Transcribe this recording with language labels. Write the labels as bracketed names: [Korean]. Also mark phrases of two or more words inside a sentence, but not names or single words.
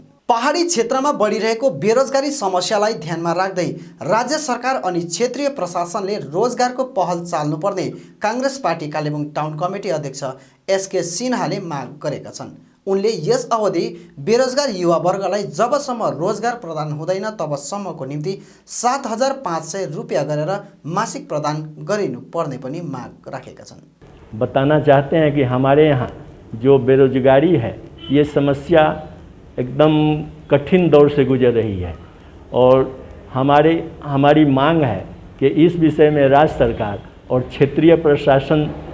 [Nepali] पहाडी क्षेत्रमा बढिरहेको बेरोजगारी समस्यालाई ध्यानमा राख्दै राज्य सरकार अनि क्षेत्रीय प्रशासनले रोजगारको पहल चाल्नुपर्ने काङ्ग्रेस पार्टी कालेबुङ टाउन कमिटी अध्यक्ष एसके सिन्हाले माग गरेका छन्। उनले यस अवधि बेरोजगार युवा वर्गलाई जबसम्म रोजगार प्रदान हुँदैन तबसम्मको निम्ति 7,500 रुपियाँ गरेर मासिक प्रदान गरिनुपर्ने पनि माग राखेका छन्। [Hindi] बताना चाहते हैं कि हमारे यहाँ जो बेरोजगारी है ये समस्या एकदम कठिन दौर से गुजर रही है और हमारी मांग है कि इस विषय में राज्य सरकार और क्षेत्रीय प्रशासन